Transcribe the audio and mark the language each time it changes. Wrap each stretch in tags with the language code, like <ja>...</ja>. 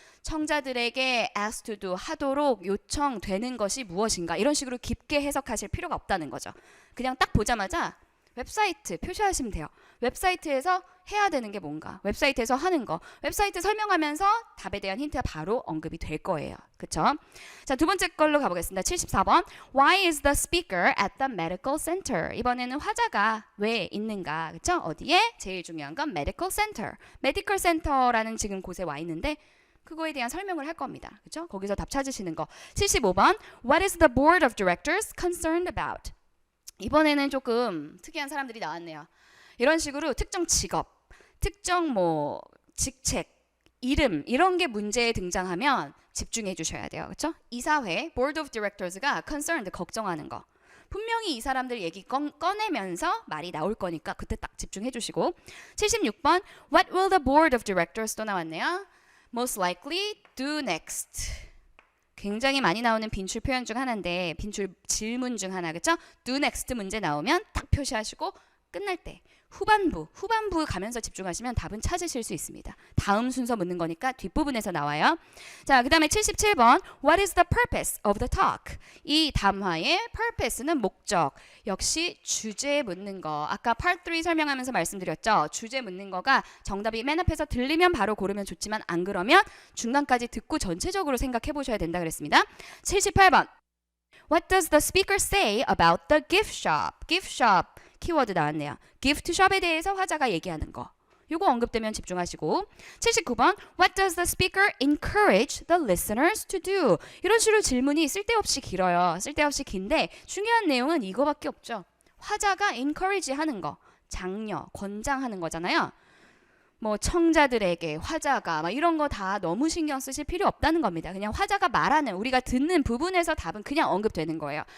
<ko>청자들에게</ko> <en>asked to do</en> <ko>하도록 요청되는 것이 무엇인가 이런 식으로 깊게 해석하실 필요가 없다는 거죠. 그냥 딱 보자마자 웹사이트 표시하시면 돼요. 웹사이트에서 해야 되는 게 뭔가, 웹사이트에서 하는 거, 웹사이트 설명하면서 답에 대한 힌트가 바로 언급이 될 거예요. 그쵸? 자, 두 번째 걸로 가보겠습니다.</ko> <en>74번 Why is the speaker at the medical center?</en> <ko>이번에는 화자가 왜 있는가, 그쵸? 어디에? 제일 중요한 건 medical center. medical center라는 지금 곳에 와 있는데 그거에 대한 설명을 할 겁니다. 그렇죠? 거기서 답 찾으시는 거. 75번.</ko> <en>What is the board of directors concerned about?</en> <ko>이번에는 조금 특이한 사람들이 나왔네요. 이런 식으로 특정 직업, 특정 뭐 직책, 이름 이런 게 문제에 등장하면 집중해 주셔야 돼요. 그렇죠? 이사회, board of directors가 concerned, 걱정하는 거. 분명히 이 사람들 얘기 꺼내면서 말이 나올 거니까 그때 딱 집중해 주시고. 76번.</ko> <en>What will the board of directors</en> <ko>또 나왔네요.</ko> <en>Most likely do next.</en> <ko>굉장히 많이 나오는 빈출 표현 중 하나인데 빈출 질문 중 하나. 그렇죠? do next 문제 나오면 딱 표시하시고 끝날 때 후반부 가면서 집중하시면 답은 찾으실 수 있습니다. 다음 순서 묻는 거니까 뒷부분에서 나와요. 자, 그 다음에 77번.</ko> <en>What is the purpose of the talk?</en> <ko>이 담화의 purpose는 목적. 역시 주제 묻는 거. 아까 part 3 설명하면서 말씀드렸죠. 주제 묻는 거가 정답이 맨 앞에서 들리면 바로 고르면 좋지만 안 그러면 중간까지 듣고 전체적으로 생각해 보셔야 된다 그랬습니다. 78번.</ko> <en>What does the speaker say about the gift shop?</en> <ko>gift shop. 키워드 나왔네요. gift shop에 대해서 화자가 얘기하는 거. 요거 언급되면 집중하시고. 79번.</ko> <en>What does the speaker encourage the listeners to do?</en> <ko>이런 식으로 질문이 쓸데없이 길어요. 쓸데없이 긴데 중요한 내용은 이거밖에 없죠. 화자가 encourage 하는 거. 장려, 권장하는 거잖아요. 뭐 청자들에게 화자가 막 이런 거 다 너무 신경 쓰실 필요 없다는 겁니다. 그냥 화자가 말하는 우리가 듣는 부분에서 답은 그냥 언급되는 거예요.</ko>